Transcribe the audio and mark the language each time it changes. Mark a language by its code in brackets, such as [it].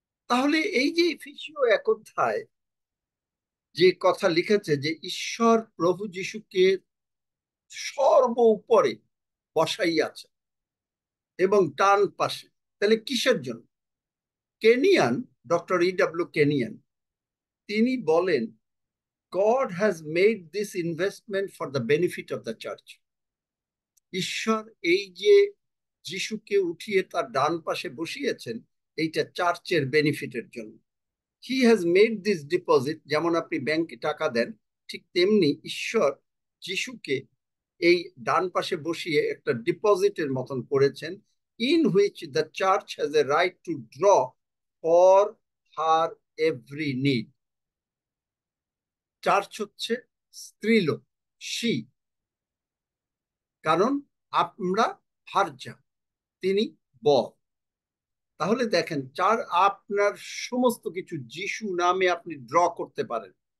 [bn] তাহলে এই যে এফেসীয় 1 অধ্যায় যে কথা লিখেছে যে ঈশ্বর প্রভু যিশুকে সর্ব উপরে বসাইয়াছে এবং ডান পাশে, তাহলে কিসের জন্য? Kenyan, doctor E.W. [en] Kenyon, [bn] তিনি বলেন, [en] God has made this investment for the benefit of the church. [bn] ঈশ্বর এই যে যিশুকে উঠিয়ে তার ডান পাশে বসিয়েছেন, এইটা চার্চের বেনিফিটের জন্য। [en] He has made this deposit, [bn] যেমন আপনি ব্যাংকে টাকা দেন, ঠিক তেমনি ঈশ্বর যিশুকে এই ডান পাশে বসিয়ে একটা ডিপোজিটের মতন করেছেন, [en] in which the church has a right to draw for her every need. [bn] Church হচ্ছে স্ত্রীলোক, she, কারণ আমরা ভার্যা, তিনি বর। তাহলে দেখেন, আপনার সমস্ত কিছু যিশু নামে আপনি ড্র করতে পারেন।